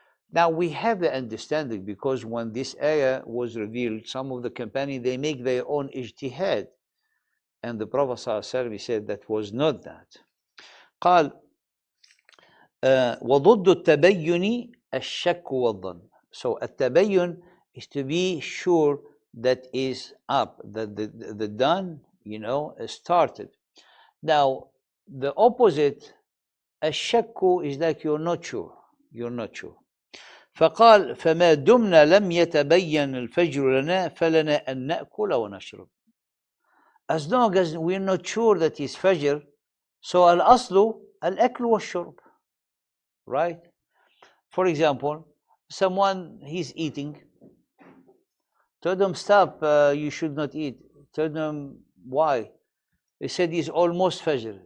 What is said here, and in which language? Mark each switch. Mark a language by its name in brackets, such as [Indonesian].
[English] Now we have the understanding, because when this ayah was revealed, some of the companions, they make their own ijtihad, and the Prophet ﷺ said that was not that. [Arabic] قال وضد التبين الشك والظن. [English] So التبين is to be sure that is up, that the dawn, started. Now the opposite, الشك, is like you're not sure. [Arabic] فقال فما دمنا لم يتبين الفجر لنا فلنا أن نأكل ونشرب. [English] As long as we're not sure that it's Fajr, so [Arabic] الأصل الأكل والشرب, [English] right? For example, someone, he's eating, tell them stop, you should not eat. Tell them why. He said it's almost Fajr.